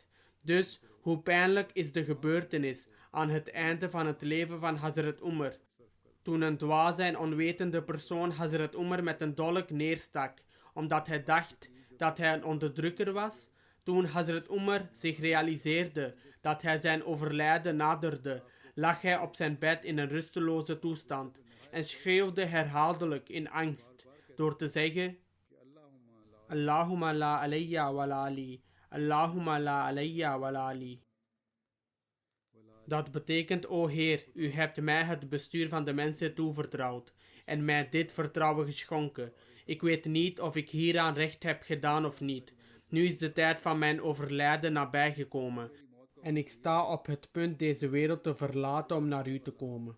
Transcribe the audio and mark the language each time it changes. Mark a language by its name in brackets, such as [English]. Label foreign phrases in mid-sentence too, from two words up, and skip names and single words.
[Dutch] Dus, hoe pijnlijk is de gebeurtenis aan het einde van het leven van Hazrat Umar, toen een dwaze en onwetende persoon Hazrat Umar met een dolk neerstak, omdat hij dacht dat hij een onderdrukker was. Toen Hazrat Umar zich realiseerde dat hij zijn overlijden naderde, lag hij op zijn bed in een rusteloze toestand en schreeuwde herhaaldelijk in angst door te zeggen: [Arabic] اللهم لا عليّ ولا لي، اللهم لا عليّ ولا لي. [Dutch] Dat betekent, o Heer, u hebt mij het bestuur van de mensen toevertrouwd en mij dit vertrouwen geschonken. Ik weet niet of ik hieraan recht heb gedaan of niet. Nu is de tijd van mijn overlijden nabijgekomen en ik sta op het punt deze wereld te verlaten om naar u te komen.